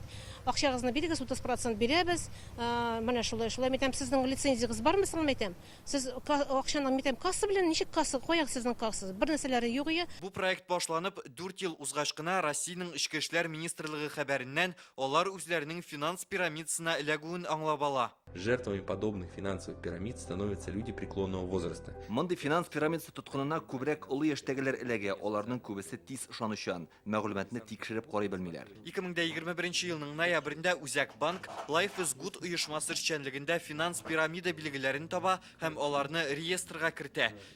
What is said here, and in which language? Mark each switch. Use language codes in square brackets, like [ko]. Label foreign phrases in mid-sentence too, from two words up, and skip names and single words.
[tt] Акчагызны бирегез 30% бирәбез. Менә шулай мәйтәм, сезнең лицензиягыз бармы соң мәйтәм? Сез акчаны мәйтәм касса белән ничек касса куяк сезнең кассагыз? Бер нәрсәләре юк ия. Бу проект башланып 4 ел узгач кына Россиянең Ичке эшләр министрлыгы хәбәреннән алар үзләренең финанс пирамидасына эләгүен аңлап ала. [ru] Жертвами подобных финансовых пирамид становятся люди преклонного возраста. [tt] Мондый финанс пирамидасы тоткынына күбрәк олы яшьтәгеләр эләгә. Аларның күбесе тиз ышанучан, мәгълүматны тикшереп карый белмиләр. 2021 елның ноябрендә Үзәк банк Life is Good оешмасы эшчәнлегендә финанс пирамида билгеләрен таба һәм аларны реестрга кертә.